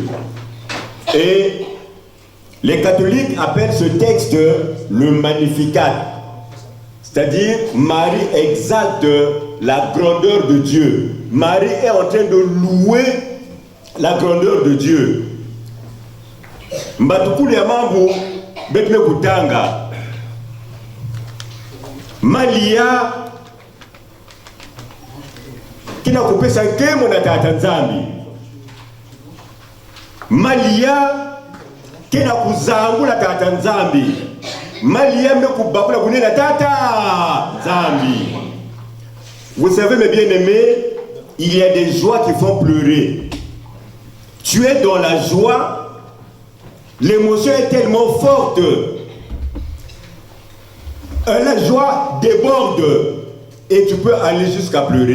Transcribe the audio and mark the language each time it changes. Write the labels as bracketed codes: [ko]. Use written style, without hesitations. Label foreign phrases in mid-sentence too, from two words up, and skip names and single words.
[fr] Et les catholiques appellent ce texte le Magnificat, c'est-à-dire Marie exalte la grandeur de Dieu. Marie est en train de louer la grandeur de Dieu. [kg] Mbatukulu ya mambo betme kutanga. Malia kina kupesa kemo na tata nzambi. Malia kina kuzangula tata nzambi. Malia me kubakula kunena tata nzambi. [fr] Vous savez mes bien-aimés, il y a des joies qui font pleurer. Tu es dans la joie, l'émotion est tellement forte. La joie déborde et tu peux aller jusqu'à pleurer.